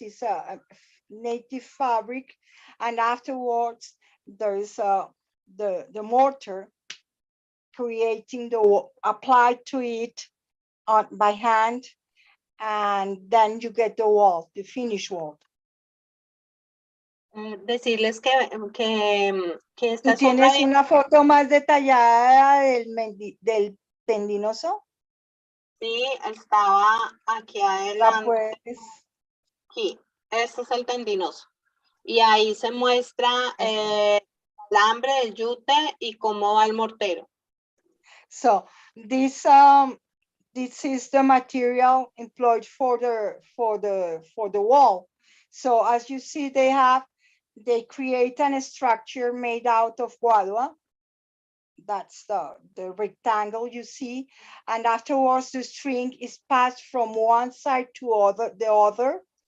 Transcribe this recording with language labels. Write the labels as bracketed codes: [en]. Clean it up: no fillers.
[en] It's a native fabric, and afterwards there is the mortar creating applied to it by hand, and then you get the wall, the finished wall. [es] Decirles que esta ¿Tú tienes una foto más detallada del tendinoso? Sí, estaba aquí adelante. Aquí, este es el tendinoso. Y ahí se muestra el alambre, el yute y cómo va el mortero. [en] So this is the material employed for the wall. So as you see, they create a structure made out of guadua, that's the rectangle you see. And afterwards, the string is passed from one side to the other.